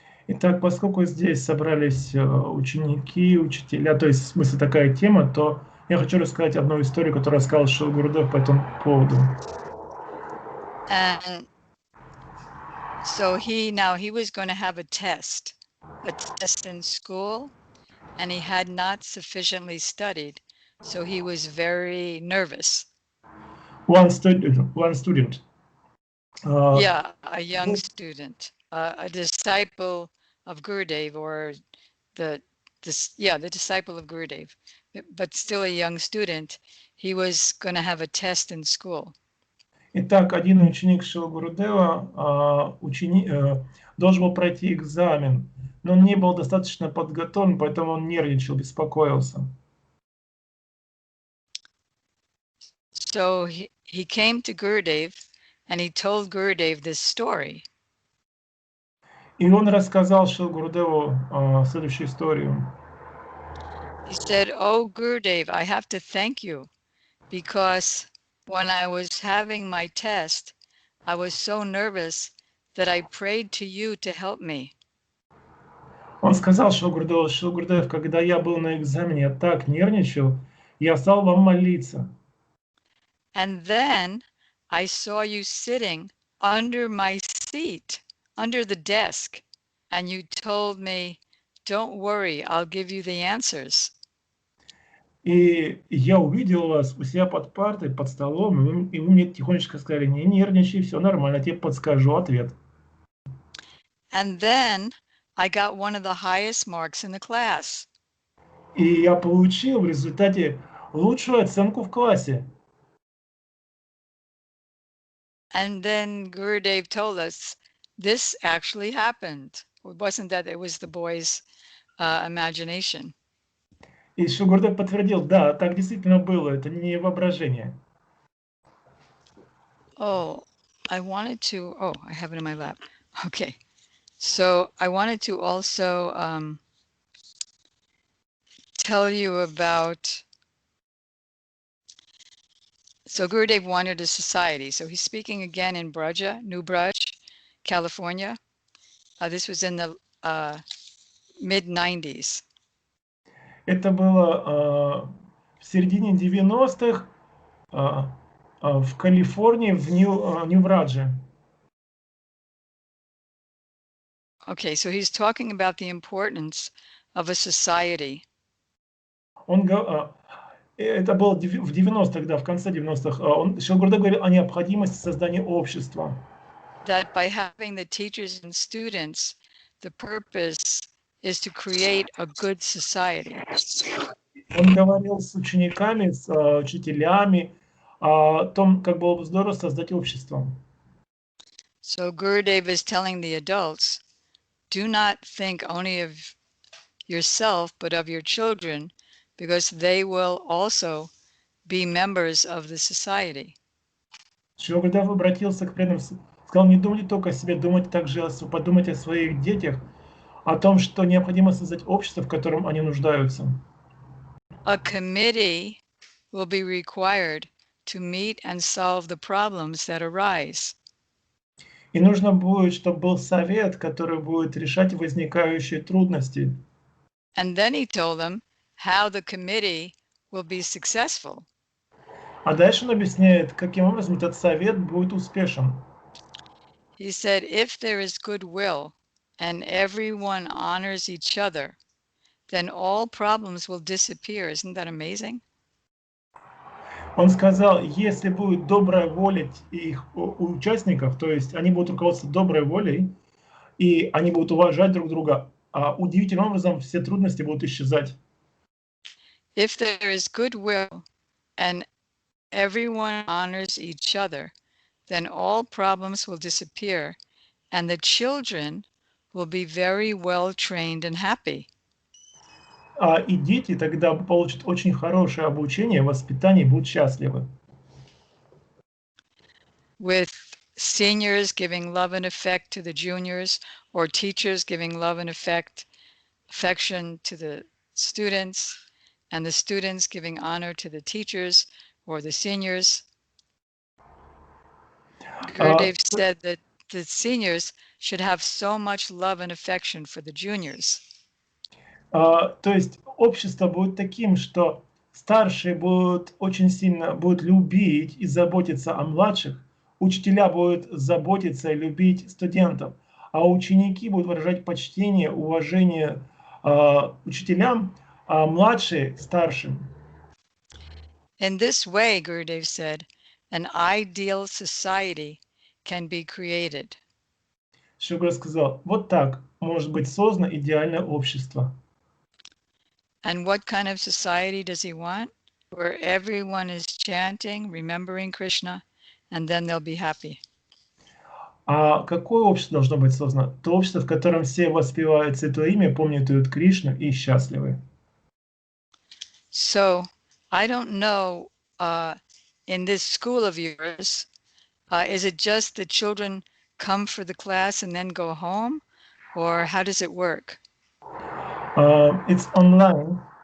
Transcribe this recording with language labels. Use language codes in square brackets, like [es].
[ru] Итак, поскольку здесь собрались ученики, учителя, то есть в смысле такая тема, то я хочу рассказать одну историю, которую рассказал Шрила Гурудев по этому поводу. [en] And so he was going to have a test in school, and he had not sufficiently studied, so he was very nervous. One student. Yeah, a young student, a disciple of Gurudev, or the disciple of Gurudev, but still a young student. He was going to have a test in school. [ru] Итак, один ученик Шрила Гурудева должен был пройти экзамен, но он не был достаточно подготовлен, поэтому он нервничал, беспокоился. [en] So he came to Gurudev and he told Gurudev this story. [ru] И он рассказал Шрила Гурудеву следующую историю. [en] He said, "Oh, Gurudev, I have to thank you because when I was having my test, I was so nervous that I prayed to you to help me." [ru] Он сказал Шрила Гурудев, когда я был на экзамене, я так нервничал, я стал вам молиться. [en] And then I saw you sitting under my seat, under the desk, and you told me, "Don't worry, I'll give you the answers." [ru] И я увидел вас у себя под партой, под столом, и вы мне тихонечко сказали: не нервничай, все нормально, я тебе подскажу ответ. [en] And then I got one of the highest marks in the class. [ru] И я получил в результате лучшую оценку в классе. [en] And then Gurudev told us this actually happened. It wasn't that, it was the boy's imagination. [ru] И Шрила Гурудев подтвердил: да, так действительно было, это не воображение. [en] Oh, I have it in my lap. Okay. So I wanted to also tell you about, so Gurudev wanted a society. So he's speaking again in New Braj, California. This was in the mid-90s. [ru] Это было в середине 90-х в Калифорнии, в Нью-Брадже. [en] Okay, so he's talking about the importance of a society. [ru] Это было в 90-х, да, в конце 90-х. Шрила Гурудев говорил о необходимости создания общества. [en] That by having the teachers and students, the purpose is to create a good society. [ru] Он говорил с учениками, с учителями о том, как было бы здорово создать общество. [en] So Gurudev is telling the adults, do not think only of yourself, but of your children, because they will also be members of the society. [ru] Шрила Гурудев обратился к преданным, сказал: не думайте только о себе, подумайте о своих детях, о том, что необходимо создать общество, в котором они нуждаются. [en] A committee will be required to meet and solve the problems that arise. [ru] И нужно будет, чтобы был совет, который будет решать возникающие трудности. [en] And then he told them how the committee will be successful. [ru] А дальше он объясняет, каким образом этот совет будет успешен. [en] He said, if there is goodwill and everyone honors each other, then all problems will disappear. Isn't that amazing? [ru] Он сказал, если будет добрая воля их участников, то есть они будут руководствоваться доброй волей, и они будут уважать друг друга, удивительным образом все трудности будут исчезать. [en] If there is goodwill and everyone honors each other, then all problems will disappear and the children will be very well trained and happy. [ru] И дети тогда получат очень хорошее обучение, воспитание и будут счастливы. [en] With seniors giving love and affect to the juniors, or teachers giving love and affection to the students, and the students giving honor to the teachers or the seniors. Gurudev said that the seniors should have so much love and affection for the juniors. [ru] То есть общество будет таким, что старшие будут очень сильно любить и заботиться о младших, учителя будут заботиться и любить студентов, а ученики будут выражать почтение, уважение учителям, а младшие старшим. [en] In this way, Gurudev said, an ideal society can be created. [ru] Шугар сказал, вот так может быть создано идеальное общество. [en] And what kind of society does he want? Where everyone is chanting, remembering Krishna, and then they'll be happy. [ru] А какое общество должно быть создано? То общество, в котором все воспевают Святое Имя, помнят Кришну и счастливы. [en] So, I don't know, in this school of yours, is it just the children come for the class and then go home? Or how does it work? It's online.